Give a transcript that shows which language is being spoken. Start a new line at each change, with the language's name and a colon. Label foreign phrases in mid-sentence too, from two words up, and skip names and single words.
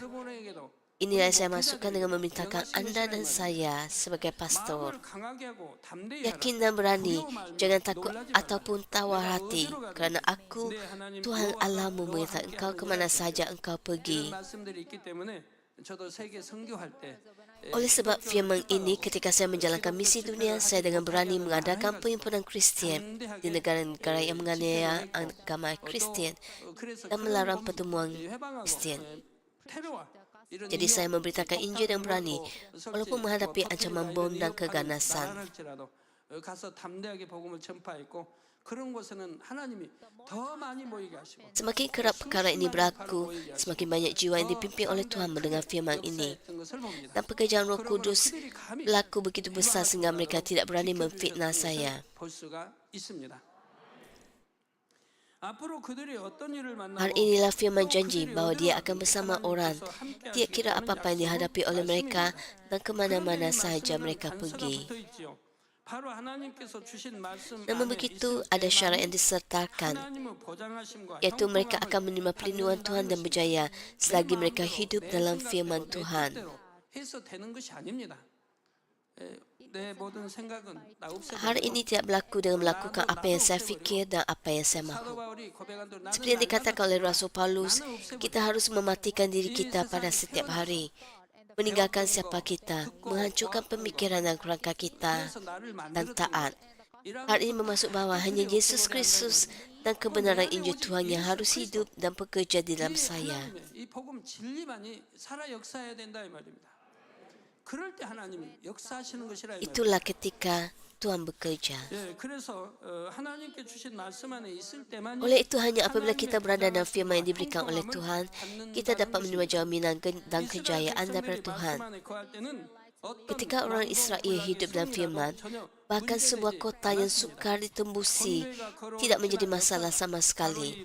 Malay: Inilah yang saya masukkan dengan memerintahkan anda dan saya sebagai pastor. Yakin dan berani, jangan takut ataupun tawar hati, kerana aku, Tuhan Allahmu, mengetahui engkau ke mana saja engkau pergi.
Korean: 저도 세계 선교할 때
Malay: Oleh sebab firman ini, ketika saya menjalankan misi dunia, saya dengan berani mengadakan perhimpunan Kristian di negara-negara yang menganiaya agama Kristian dan melarang pertemuan Kristian. Jadi saya memberitakan Injil yang berani, walaupun menghadapi ancaman bom dan keganasan.
Korean: 가서 담대하게 복음을 전파했고 그런 곳에는 하나님이 더 많이 모이게 하시고
Malay: Semakin kerap perkara ini berlaku, semakin banyak jiwa yang dipimpin oleh Tuhan mendengar firman ini. Dan pekerjaan Roh Kudus berlaku begitu besar sehingga mereka tidak berani memfitnah saya.
Korean: 볼 수가 있습니다. 앞으로 그들이 어떤 일을
Malay: Hal
Korean: 만나고
Malay: inilah firman janji bahawa dia akan bersama orang, tidak kira apa-apa yang dihadapi oleh mereka dan ke mana-mana sahaja mereka pergi.
Korean: 바로 하나님께서 주신 말씀
Malay: Namun begitu, ada syarat yang disertakan,
Korean: 하나님의 보장하심과
Malay: iaitu mereka akan menerima perlindungan Tuhan dan berjaya selagi mereka hidup dalam firman Tuhan.
Korean: 해서 되는 것이 아닙니다. 내 모든 생각은 나 없애버리고
Malay: Hal ini tidak berlaku dengan melakukan apa yang saya fikir dan apa yang saya
Korean: 사도
Malay: mahu.
Korean: 바울이 고백한 대로
Malay: Seperti yang dikatakan oleh Rasul Paulus, kita harus mematikan diri kita pada setiap hari, meninggalkan siapa kita, menghancurkan pemikiran dan kerangka kita,
Korean: 그래서 나를
Malay: dan
Korean: 만들었다.
Malay: taat. Hal ini bermaksud bahawa hanya Yesus Kristus dan kebenaran Injil Tuhan yang harus hidup dan bekerja di dalam saya.
Korean: 이 복음 진리만이 살아 역사해야 된다 이 말입니다. 그럴 때 하나님이 역사하시는 것이라 이 말입니다.
Malay: Itulah ketika Tuhan bekerja.
Korean: 예, 그래서 하나님께 주신 말씀 안에 있을 때만
Malay: Oleh itu, hanya apabila kita berada dalam firman yang diberikan oleh Tuhan, kita dapat menerima jaminan dan kejayaan daripada Tuhan. Ketika orang Israel hidup dalam firman, bahkan sebuah kota yang sukar ditembusi tidak menjadi masalah sama sekali.